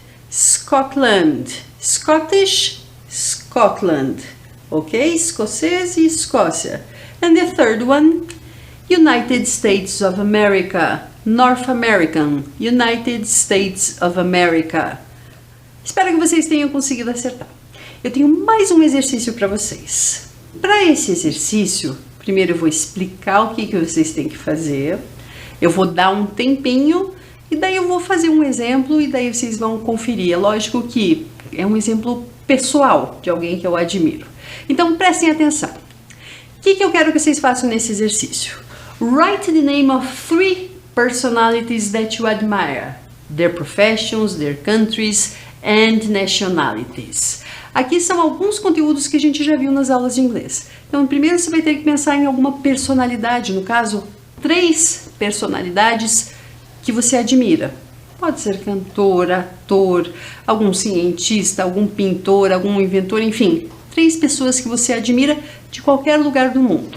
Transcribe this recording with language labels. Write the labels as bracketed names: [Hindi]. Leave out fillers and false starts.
[English] Scotland. Scottish, Scotland. Ok? [Portuguese] Escocês e Escócia. [English] And the third one, United States of America, North American, United States of America. [Portuguese] Espero que vocês tenham conseguido acertar. Eu tenho mais um exercício para vocês. Para esse exercício, primeiro eu vou explicar o que vocês têm que fazer. Eu vou dar um tempinho e daí eu vou fazer um exemplo e daí vocês vão conferir. É lógico que é um exemplo pessoal de alguém que eu admiro. Então prestem atenção. O que eu quero que vocês façam nesse exercício? [English] Write the name of 3 personalities that you admire. Their professions, their countries and nationalities. [Portuguese] Aqui são alguns conteúdos que a gente já viu nas aulas de inglês. Então, primeiro você vai ter que pensar em alguma personalidade, no caso, 3 personalidades que você admira. Pode ser cantor, ator, algum cientista, algum pintor, algum inventor, enfim, 3 pessoas que você admira de qualquer lugar do mundo.